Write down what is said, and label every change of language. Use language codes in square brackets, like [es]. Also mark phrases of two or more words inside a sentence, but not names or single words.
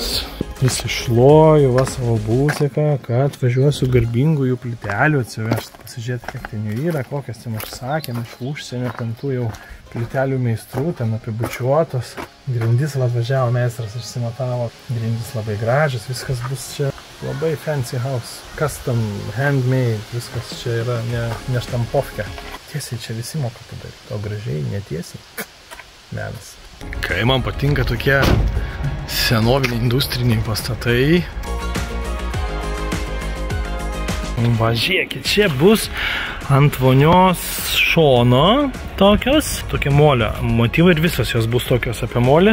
[lt] Įsišloju va savo būsiką, kad važiuosiu garbingųjų plytelių atsivežti, pasižiūrėti, kiek ten jų yra, kokias ten užsakėm iš užsienio, ten tų jau plytelių meistrų, ten apibučiuotos. Grindis atvažiavo meistras, išsimatavo, grindis labai gražios, viskas bus čia. Labai [en] fancy house, custom, handmade, [lt] viskas čia yra ne štampovkė. Tiesiai čia visi moka padaryti, o gražiai, netiesiai. Menas. Kai man patinka tokie senoviniai industriniai pastatai. Va, žiūrėkit, čia bus ant vonios šono tokie molio motyvai ir visos jos bus tokios apie molį.